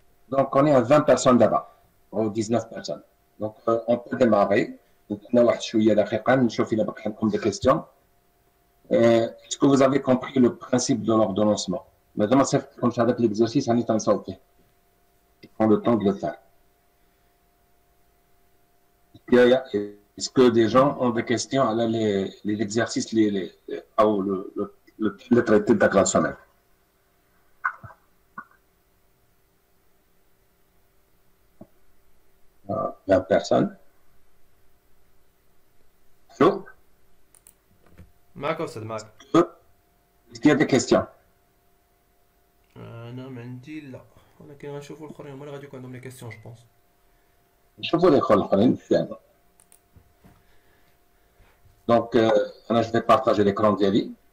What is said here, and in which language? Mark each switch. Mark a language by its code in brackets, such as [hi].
[fr] دونك on est à 20 personnes d'abord ou 19 personnes. Donc on peut démarrer. [ar] درنا واحد شويه دقيقه نشوف الا بقى عندكم [fr] des questions. Est-ce que vous avez compris le principe de l'ordonnancement? [ar] مادام ما صيفطتكمش هذاك l'exercice راني تنصاوب فيه. [fr] Prends le temps de le faire. Est-ce que des gens ont des questions à les exercices, ou le traité de la semaine? 20 personnes. Allô? [ar] معك أستاذ معك. [fr] Est-ce qu'il y a des questions? [ar] أنا ما عندي لا، ولكن غنشوفوا الآخرين هما اللي غادي يكون عندهم [fr] لي كيسيون جو بونس. [ar] نشوفوا الإخوان الآخرين. [fr] Donc, je vais partager l'écran ديالي.